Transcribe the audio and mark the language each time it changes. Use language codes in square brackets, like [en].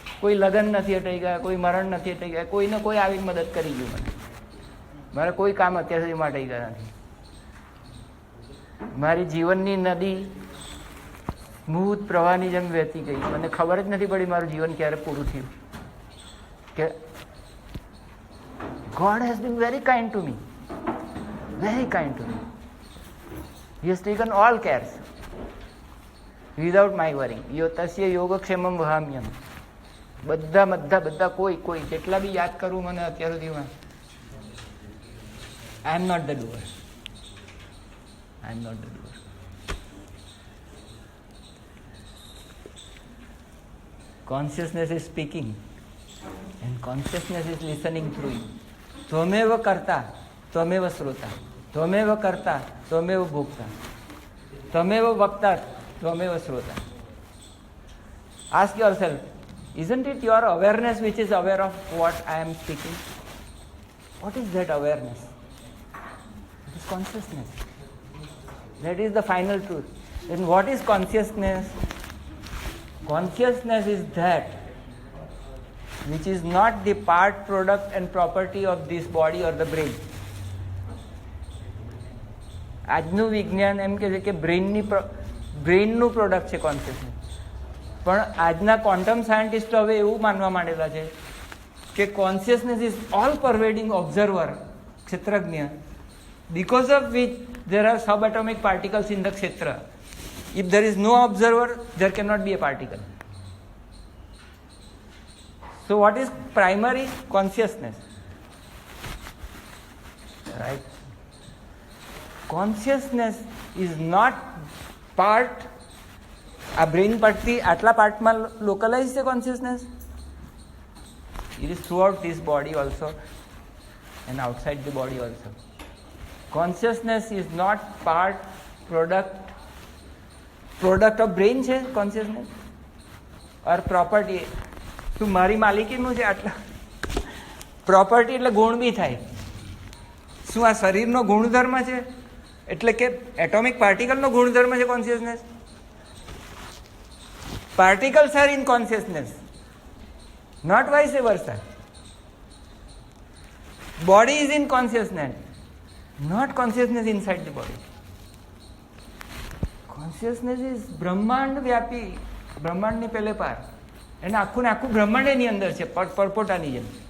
[gu] કોઈ લગ્ન નથી અટક્યા, કોઈ મરણ નથી અટક્યા, કોઈને કોઈ આવી મદદ કરી ગયું મને. મારે કોઈ કામ અત્યાર સુધીમાં અટક્યા નથી. મારી જીવનની નદી સ્મૂથ પ્રવાહની જેમ વહેતી ગઈ. મને ખબર જ નથી પડી મારું જીવન ક્યારે પૂરું થયું. [en] કે God has been very kind to me, very kind to me. He has taken all cares without my worrying. [sa] tasya yogakshamam vahamyam. [gu] બધા કોઈ જેટલા બી યાદ કરું મને અત્યાર સુધીમાં, [en] I am not the doer. I am not the doer. Consciousness is speaking and consciousness is listening through you. [sa] त्वमेव कर्ता त्वमेव श्रोता त्वमेव कर्ता त्वमेव भोक्ता त्वमेव वक्ता त्वमेव श्रोता. [en] Ask yourself, isn't it your awareness which is aware of what I am speaking? What is that awareness? It is consciousness. That is the final truth. Then what is consciousness? Consciousness is that which is not the part, product and property of this body or the brain. [gu] આજનું વિજ્ઞાન એમ કહે છે કે બ્રેઇનનું product છે consciousness. પણ આજના quantum સાયન્ટિસ્ટો હવે એવું માનવા માંડેલા છે કે [en] Consciousness is all pervading observer, ક્ષેત્રજ્ઞ, because of which there are subatomic particles in the kshetra. If there is no observer, there cannot be a particle. So what is primary? Consciousness. Right? Consciousness is not part, [gu] આ brain પાર્ટથી આટલા પાર્ટમાં localise છે consciousness. [en] It is throughout this body also and outside the body also. Consciousness is not part, product of brain છે consciousness or property. [gu] શું મારી માલિકીનું છે આટલા? Property એટલે ગુણ બી થાય. શું આ શરીરનો ગુણધર્મ છે? એટલે કે એટોમિક પાર્ટિકલનો ગુણધર્મ છે consciousness? [en] Particles are in consciousness, not vice versa. Body is in consciousness, not consciousness inside the body. Consciousness is [gu] બ્રહ્માંડ વ્યાપી, બ્રહ્માંડની પેલે પાર. એને આખું ને આખું બ્રહ્માંડ એની અંદર છે, પરપોટાની જેમ.